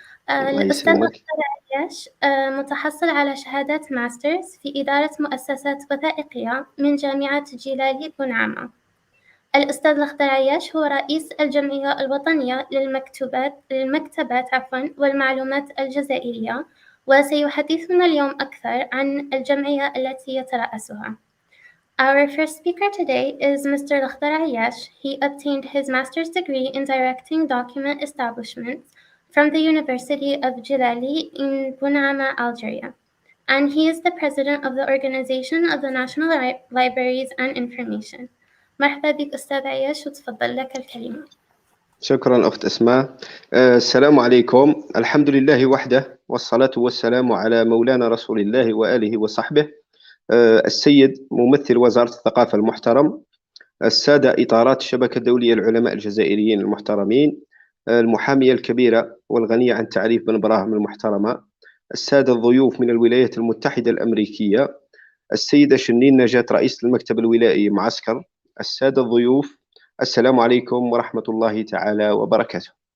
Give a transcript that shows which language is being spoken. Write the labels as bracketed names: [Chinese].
[Arabic] الأستاذ الأخضر عياش متحصل على شهادة ماسترز في إدارة مؤسسات وثائقية من جامعة جيلالي بنعمة. الأستاذ الأخضر عياش هو رئيس الجمعية الوطنية للمكتبات والمعلومات الجزائرية، وسيحدثنا اليوم أكثر عن الجمعية التي يترأسها. [English] Our first speaker today is Mr. [Arabic] الأخضر عياش. [English] He obtained his master's degree in directing document establishments from the University of Jilali in Bunama, Algeria, and he is the president of the Organization of the National Libraries and Information. [Arabic] مرحبا بك أستاذ عياش، وتفضل لك الكلمة. شكرا أخت أسماء. السلام عليكم. الحمد لله وحده، والصلاة والسلام على مولانا رسول الله وآله وصحبه. السيد ممثل وزارة الثقافة المحترم، السادة إطارات الشبكة الدولية للعلماء الجزائريين المحترمين، المحامية الكبيرة والغنية عن التعريف بن براهم المحترمة، السادة الضيوف من الولايات المتحدة الأمريكية، السيدة شنين نجاة رئيس المكتب الولائي معسكر، السادة الضيوف، السلام عليكم ورحمة الله تعالى وبركاته.